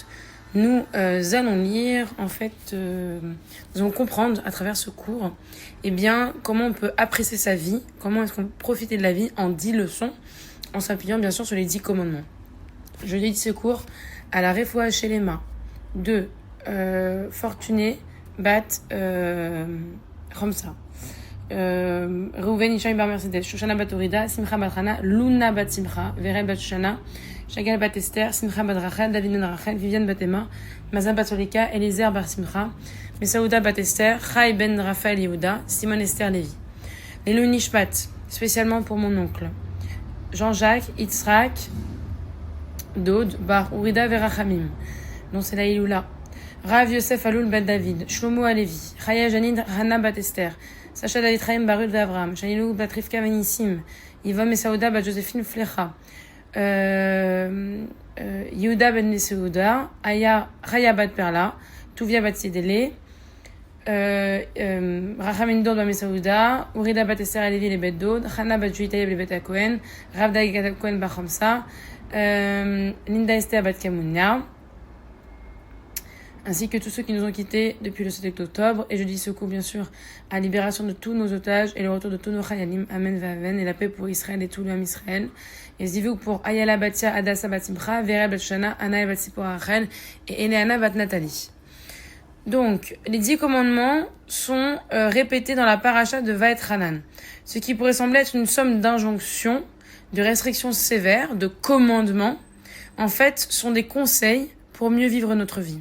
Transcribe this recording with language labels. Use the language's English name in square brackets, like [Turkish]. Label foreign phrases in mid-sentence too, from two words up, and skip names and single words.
[French] Nous allons lire, nous allons comprendre à travers ce cours, comment on peut apprécier sa vie, comment est-ce qu'on peut profiter de la vie en 10 leçons, en s'appuyant bien sûr sur les 10 commandements. Je dédie ce cours à la [Hebrew] Refoua Shelema [French] de Fortuné Bat Romsa, Reuven Ishaï Bar Mercedes, Shoshana Bat Orida, Simcha Bat Hana, Luna Bat Simcha, Verel Bat Shoshana, Shagal Bat Esther, Simcha Bat Rachel, David Ben Rachel, Viviane Bat Emma, Mazan Bat Solika, Eliezer Bar Simcha, Mesaouda Bat Esther, Chai Ben Raphaël Yehuda, Simon Esther Lévi. Les [Hebrew] Louis Nishpat, [French] spécialement pour mon oncle, Jean-Jacques Yitzhak Dod Bar Urida Verachamim, non c'est la Iloula, Rav Yosef Aloul Bat David, Shlomo Alevi, Chaya Janine Hana Bat Esther, Sacha David Chaim Barul d'Avram, Shanilou Bat Rivka Venissim, Iva Mesaouda Bat Joséphine Flecha, Yehuda Ben Mesaouda, Chaya Bat Perla, Tuvia Bat Sidele, Rachamin Dod Bat Mesaouda, Urida Bat Esther Alevi le Bet Dod, Hana Bat Juitayeb le Bet Kohen, Rav David Kohen Bat Chomsa, Linda Esther Bat Kamounia, ainsi que tous ceux qui nous ont quittés depuis le 7 octobre. Et je dis ce coup, bien sûr, à la libération de tous nos otages et le retour de tous nos chayalim. [Hebrew] Amen v'aven. [French] Et la paix pour Israël et tout le [Hebrew] Ham Israël. [French] Et zivou pour Ayala Batia, Adassa Bat Simcha, Vera Bat Shana, Anna Bat Sipora Rachel et Eleana Bat Nathalie. Donc, les 10 commandements sont répétés dans la paracha de Vaet Hanan. Ce qui pourrait sembler être une somme d'injonctions, de restrictions sévères, de commandements, en fait, sont des conseils pour mieux vivre notre vie.